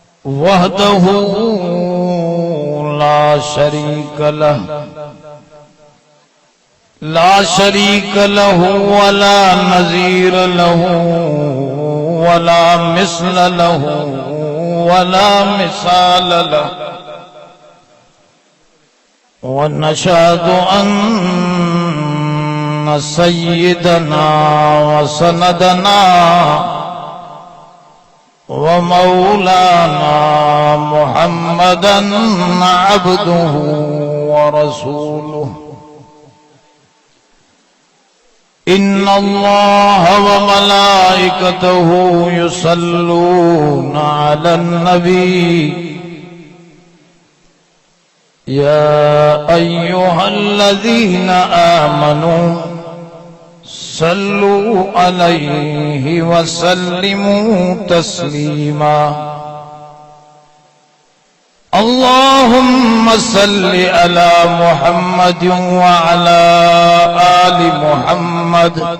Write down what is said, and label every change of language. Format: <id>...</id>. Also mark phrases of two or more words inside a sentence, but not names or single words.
<ar>وحده لا شريك له ولا نظير له ولا مثل له ولا مثال له ونشهد أن سيدنا وسندنا ومولانا محمدا عبده ورسوله إن الله وملائكته يصلون على النبي يا أيها الذين آمنوا صلوا عليه وسلموا تسليما اللهم صل على محمد وعلى آل محمد</ar>